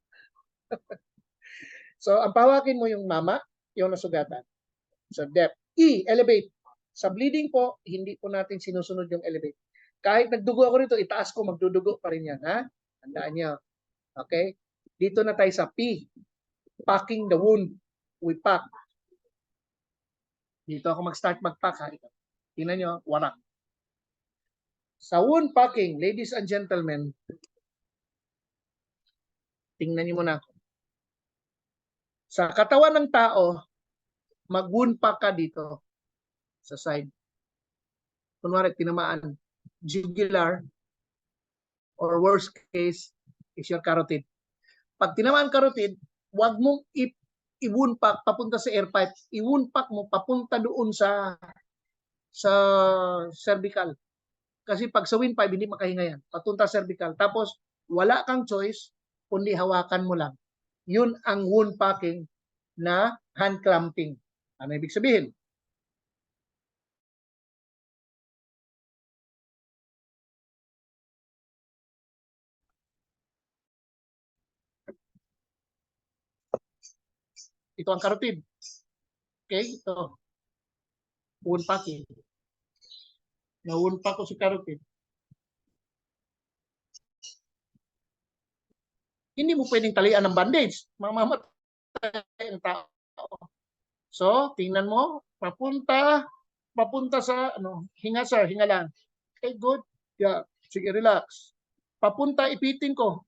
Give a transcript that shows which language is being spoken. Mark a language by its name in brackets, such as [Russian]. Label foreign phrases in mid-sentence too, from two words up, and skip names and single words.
[Filipino] So, ang pahawakin mo yung mama, yung nasugatan. [English] So, depth. Elevate. [Filipino] Sa bleeding po, hindi po natin sinusunod yung elevate. Kahit nagdugo ako rito, itaas ko, magdudugo pa rin yan, ha? Tandaan niyo. Okay? Dito na tayo sa P. [English] Packing the wound. We pack. [Filipino] Dito ako mag-start mag-pack, ha? Tingnan nyo, warak. Sa [English] wound packing, ladies and gentlemen, [Filipino] tingnan niyo muna. Sa katawan ng tao, mag- [English] wound pack [Filipino] ka dito sa side. Kunwari, tinamaan, [English] jugular, or worst case, is your carotid. [Filipino] Pag tinamaan carotid, huwag mong i- [English] wound pack [Filipino] papunta sa air pipe. I- [English] wound pack [Filipino] mo papunta doon sa cervical. Kasi pag sa windpipe, hindi makahinga yan. Patunta cervical. Tapos, wala kang choice, kundi hawakan mo lang. Yun ang [English] wound packing [Filipino] na [English] hand clamping. [Filipino] Ano ibig sabihin? Ito ang carotid. Okay? Ito. [English] Wound packing. [Filipino] Na-wound pack ko si carotid. Hindi mo pwedeng talian ng bandage. Mamamatay ang tao. So, tingnan mo, papunta sa, hinga sir, hinga lang. [English] Okay, good. Yeah, [Filipino] sige, relax. Papunta, ipitin ko.